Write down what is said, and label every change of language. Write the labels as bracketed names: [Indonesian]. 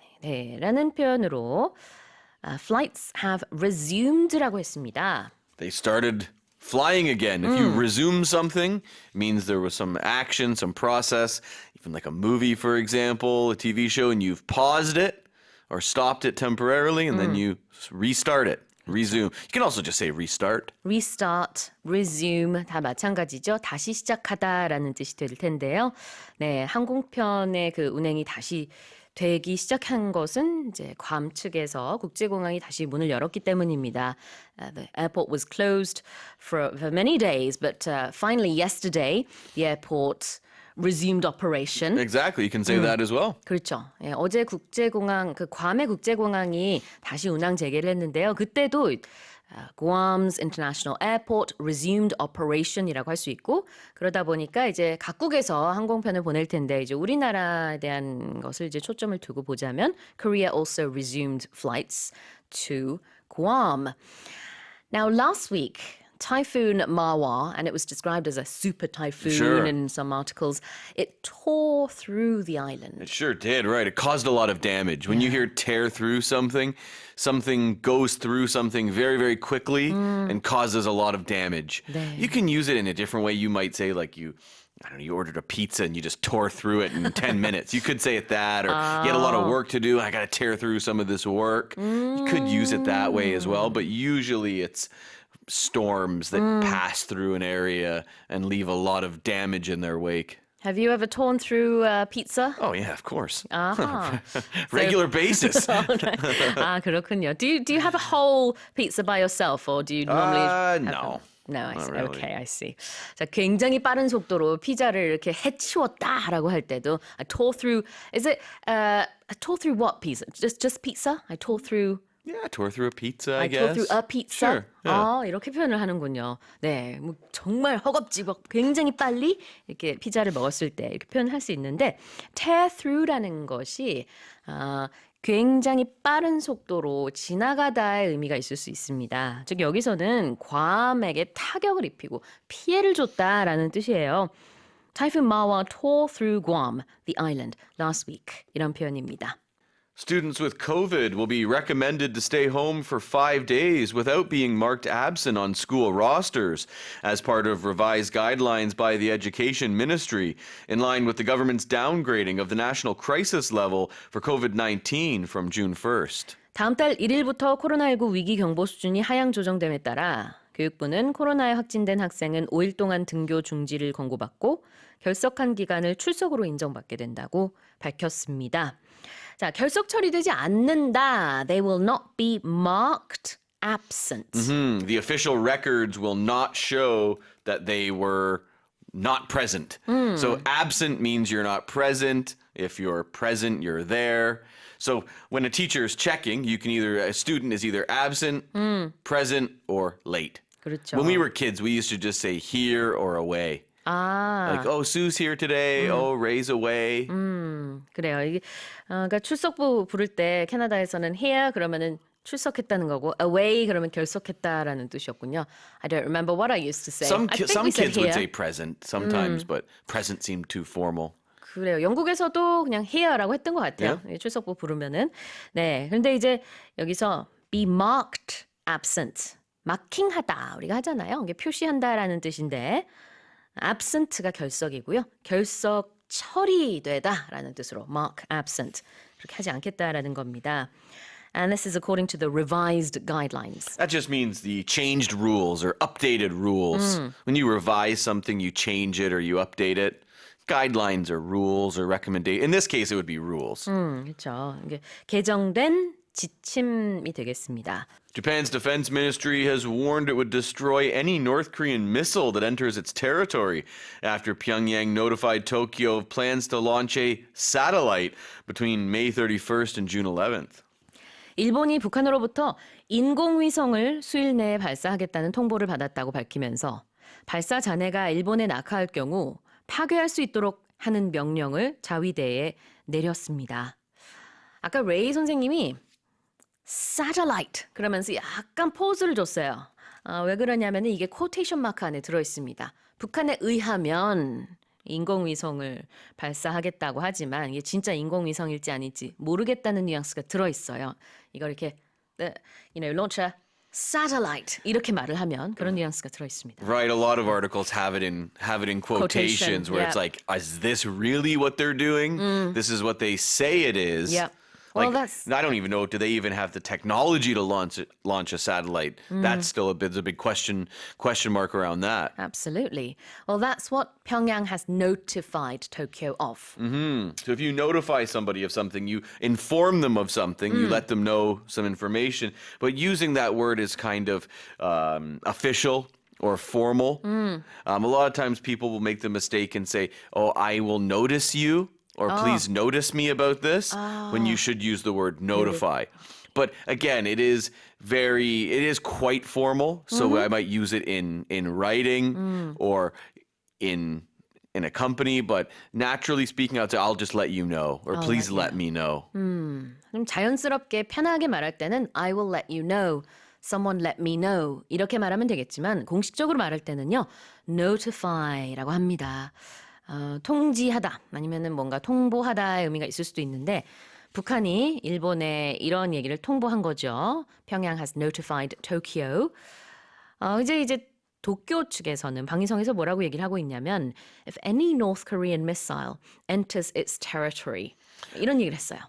[Korean] 네, 라는 표현으로 [English] flights have resumed [Korean] 라고 했습니다. [English] They started flying again. If you resume something, it means there was some action, some process, even like a movie, for example, a TV show, and you've paused it or stopped it temporarily, and then you restart it. Resume. You can also just say restart. [Korean] Restart, resume 다 마찬가지죠. 다시 시작하다라는 뜻이 될 텐데요. 네, 항공편의 그 운행이 다시 되기 시작한 것은 이제 괌 측에서 국제공항이 다시 문을 열었기 때문입니다. [English] The airport was closed for many days, but finally yesterday the airport resumed operation. Exactly. You can say that as well. [Korean] 그렇죠. 예, 어제 국제공항 그 괌의 국제공항이 다시 운항 재개를 했는데요. 그때도 [English] Guam's International Airport resumed operation [Korean] 이라고 할 수 있고 그러다 보니까 이제 각국에서 항공편을 보낼 텐데 이제 우리나라에 대한 것을 이제 초점을 두고 보자면 [English] Korea also resumed flights to Guam. Now last week Typhoon Mawa, and it was described as a super typhoon Sure. in some articles, it tore through the island. It sure did, right? It caused a lot of damage. When you hear tear through something, something goes through something very, very quickly and causes a lot of damage. [Korean] 네. [English] You can use it in a different way. You might say like you ordered a pizza and you just tore through it in 10 minutes. You could say it that, or you had a lot of work to do. I got to tear through some of this work. You could use it that way as well, but usually it's storms that pass through an area and leave a lot of damage in their wake. Have you ever torn through pizza? Oh yeah, of course. [Korean] 아하. [English] Regular basis. [Korean] 아, 그렇군요. [English] Do you have a whole pizza by yourself, or do you normally? have No. No, I Not see. really. Okay, I see. [Korean] 자, 굉장히 빠른 속도로 피자를 이렇게 해치웠다라고 할 때도 [English] I tore through. Is it I tore through what pizza? Just pizza? I tore through. Yeah, tore through a pizza, I I guess. tore through a pizza. Sure. Yeah. [Korean] 이렇게 표현을 하는군요. 네, 뭐 정말 허겁지겁 굉장히 빨리 이렇게 피자를 먹었을 때 이렇게 표현할 수 있는데 tear through라는 것이 굉장히 빠른 속도로 지나가다의 의미가 있을 수 있습니다. 즉 여기서는 괌에게 타격을 입히고 피해를 줬다라는 뜻이에요. [English] Typhoon Mawa tore through Guam, the island, last week. [Korean] 이런 표현입니다. [English] Students with COVID will be recommended to stay home for 5 days without being marked absent on school rosters as part of revised guidelines by the Education Ministry, in line with the government's downgrading of the national crisis level for COVID-19 from June 1st. [Korean] 다음 달 1일부터 코로나19 위기 경보 수준이 하향 조정됨에 따라 교육부는 코로나에 확진된 학생은 5일 동안 등교 중지를 권고받고 결석한 기간을 출석으로 인정받게 된다고 밝혔습니다. 자, 결석 처리되지 않는다. [English] They will not be marked absent. The official records will not show that they were not present. So absent means you're not present. If you're present, you're there. So when a teacher is checking, a student is either absent, present, or late. [Korean] 그렇죠. [English] When we were kids, we used to just say here or away. Like, oh, Sue's here today. Oh, Ray's away. [Korean] 그래요. 이게 그러니까 출석부 부를 때 캐나다에서는 here 그러면은 출석했다는 거고 away 그러면 결석했다라는 뜻이었군요. [English] I don't remember what I used to say. Some I think we said kids would here. say present sometimes, but present seemed too formal. [Korean] 그래요. 영국에서도 그냥 here라고 했던 것 같아요. [English] Yeah. [Korean] 출석부 부르면은. 네. 근데 이제 여기서 be marked absent. 마킹하다 우리가 하잖아요. 이게 표시한다라는 뜻인데 absent가 결석이고요. 결석 처리되다라는 뜻으로 mark absent 그렇게 하지 않겠다라는 겁니다. [English] And this is according to the revised guidelines. That just means the changed rules or updated rules. When you revise something, you change it or you update it. Guidelines or rules or recommendation. In this case, it would be rules. [Korean] 그렇죠. 이게 개정된 지침이 되겠습니다. [English] Japan's defense ministry has warned it would destroy any North Korean missile that enters its territory after Pyongyang notified Tokyo of plans to launch a satellite between May 31st and June 11th. [Korean] 일본이 북한으로부터 인공위성을 수일 내에 발사하겠다는 통보를 받았다고 밝히면서 발사 잔해가 일본에 낙하할 경우 파괴할 수 있도록 하는 명령을 자위대에 내렸습니다. 아까 레이 선생님이 satellite 그러면서 약간 포즈를 줬어요. 왜 그러냐면 이게 코테이션 마크 안에 들어있습니다. 북한에 의하면 인공위성을 발사하겠다고 하지만 이게 진짜 인공위성일지 아닐지 모르겠다는 뉘앙스가 들어있어요. 이걸 이렇게 [English] launch a satellite [Korean] 이렇게 말을 하면 그런 뉘앙스가 들어있습니다. [English] Right, a lot of articles have it in quotations where it's like, is this really what they're doing? This is what they say it is. Yep. Like, Well, that's I don't even know, do they even have the technology to launch a satellite? That's still there's a big question mark around that. absolutely. Well, that's what Pyongyang has notified Tokyo of. So if you notify somebody of something, you inform them of something, you let them know some information, but using that word is kind of official or formal. A lot of times people will make the mistake and say, oh, I will notice you, or please notice me about this, when you should use the word notify. But again, it is quite formal, so I might use it in writing or in a company, but naturally speaking, I'll just let you know, or please let me know. [Korean] 좀 자연스럽게 편하게 말할 때는 [English] I will let you know, someone let me know [Korean] 이렇게 말하면 되겠지만 공식적으로 말할 때는요 notify라고 합니다. 통지하다 아니면은 뭔가 통보하다의 의미가 있을 수도 있는데 북한이 일본에 이런 얘기를 통보한 거죠. [English] Pyongyang has notified Tokyo. [Korean] 이제 도쿄 측에서는 방위성에서 뭐라고 얘기를 하고 있냐면 [English] if any North Korean missile enters its territory [Korean] 이런 얘기를 했어요.